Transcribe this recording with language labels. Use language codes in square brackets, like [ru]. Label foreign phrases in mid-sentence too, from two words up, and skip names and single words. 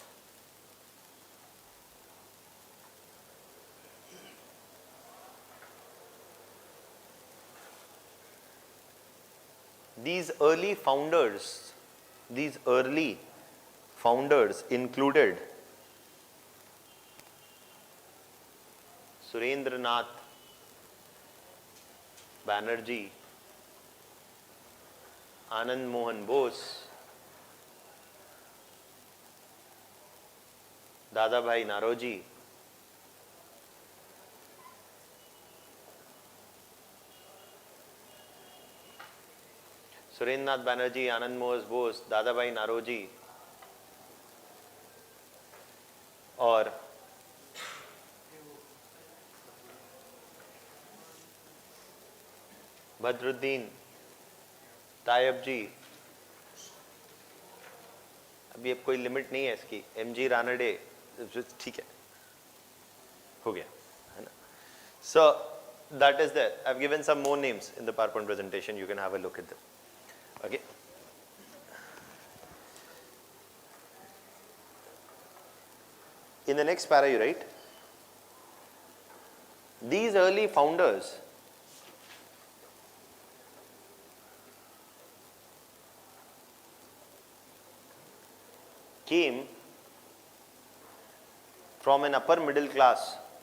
[en] These early founders included Surendranath Banerjee, Anand Mohan Bose, Dadabhai Naroji, Surendranath Banerjee, Anand Mohs Bose, Dadabhai Naroji, [hi] और बदरुद्दीन तायब जी, अभी अब कोई लिमिट नहीं है इसकी, एमजी रानडे, ठीक है, हो गया है ना. [en] So that is there. I've given some more names in the PowerPoint presentation. You can have a look at them. Okay. In the next para you write, these early founders came from an upper middle class.